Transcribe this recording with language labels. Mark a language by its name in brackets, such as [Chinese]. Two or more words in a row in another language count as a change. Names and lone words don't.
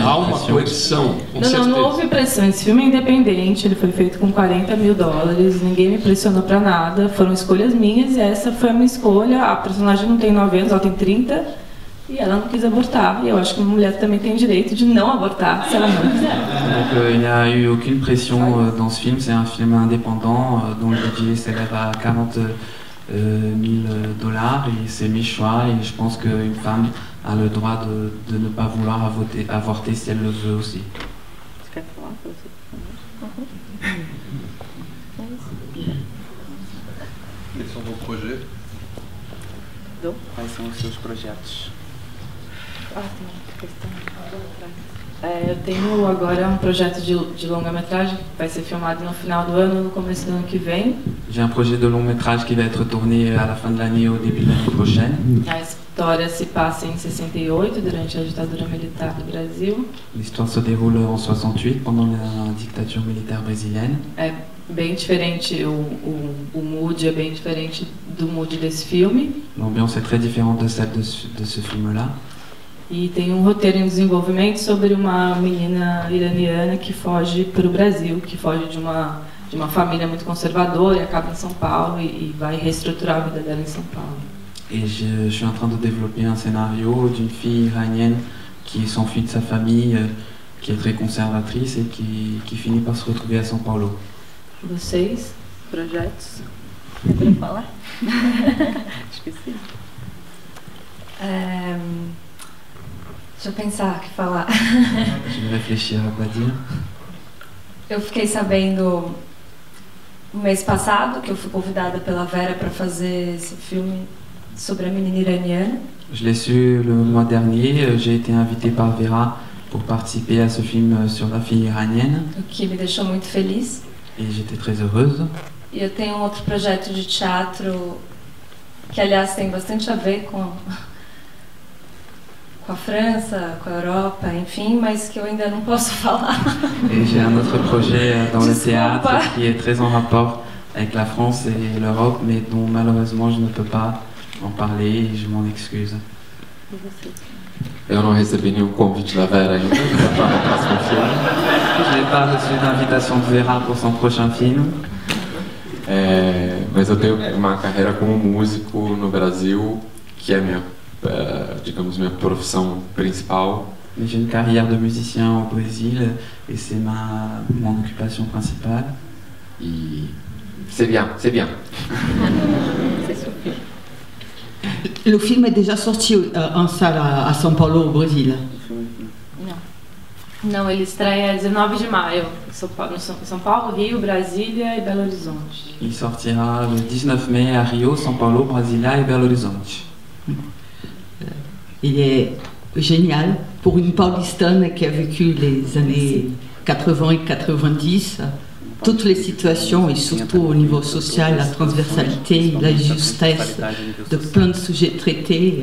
[Portuguese] Há uma coerção, com certeza. Não houve pressão, esse filme é independente, ele foi feito com $40 mil, ninguém me pressionou para nada, foram escolhas minhas e essa foi a minha escolha. A personagem não tem 9 anos, ela tem 30. E ela não quis abortar. E eu acho que uma mulher também tem direito de não abortar, se ela não quiser. [French] Donc il n'y a eu aucune pression dans ce film. C'est un film indépendant dont le budget s'élève à $40 000 et c'est mes choix. Et je pense qu'une femme a le droit de ne pas vouloir avorter si elle le veut aussi. [Portuguese] Quer falar para você? Quais são vos projetos? Quais são os seus projetos? Eu tenho agora [French] projet de longa-métrage [Portuguese] que vai ser filmado no final do ano, no começo do ano que vem. [French] J'ai un projet de long-métrage qui va être tourné à la fin de l'année ou au début de l'année prochaine. [Portuguese] A história se passa em 68, durante a ditadura militar do Brasil. [French] L'histoire se déroule en 68, pendant la dictature militaire brésilienne. [Portuguese] É bem diferente, o mood é bem diferente do mood desse filme. [French] L'ambiance est très différente de celle de ce film-là. [Portuguese] E tem um roteiro em desenvolvimento sobre uma menina iraniana que foge para o Brasil, que foge de uma família muito conservadora e acaba em São Paulo e vai reestruturar a vida dela em São Paulo. [French] Et je suis en train de développer un scénario d'une fille iranienne qui s'enfuit de sa famille, qui est très conservatrice et qui finit par se retrouver à São Paulo. [Portuguese] Vocês, projetos? É para falar? Esqueci. Deixa eu pensar o que falar. [French] Je vais réfléchir à quoi dire. [Portuguese] Eu fiquei sabendo no mês passado que eu fui convidada pela Vera para fazer esse filme sobre a menina iraniana. [French] Je l'ai su le mois dernier, j'ai été invitée par Vera pour participer à ce film sur la fille iranienne. [Portuguese] O que me deixou muito feliz. [French] Et j'étais très heureuse. [Portuguese] E eu tenho um outro projeto de teatro que, aliás, tem bastante a ver com a França, com a Europa, enfim, mas que eu ainda não posso falar. [French] Et j'ai un autre projet dans le théâtre qui est très en rapport avec la France et l'Europe, mais dont malheureusement je ne peux pas en parler et je m'en excuse. [Portuguese] E você? Eu não recebi nenhum convite da Vera ainda para o próximo filme. [French] Je n'ai pas reçu d'invitation de Vera pour son prochain film. [Portuguese] Mas eu tenho uma carreira como músico no Brasil, que é minha, digamos, minha profissão principal. [French] J'ai une carrière de musicien au Brésil et c'est mon occupation principale. E c'est bien, c'est bien. Le film est déjà sorti en salle à São Paulo, au Brésil. [Portuguese] Não, ele estreia 19 de maio, São Paulo, Rio, Brasília e Belo Horizonte. [French] Il sortira le 19 mai à Rio, São Paulo, Brasilia et Belo Horizonte. Il est génial pour une paulistane qui a vécu les années 80 et 90, toutes les situations et surtout au niveau social, la transversalité, la justesse de plein de sujets traités.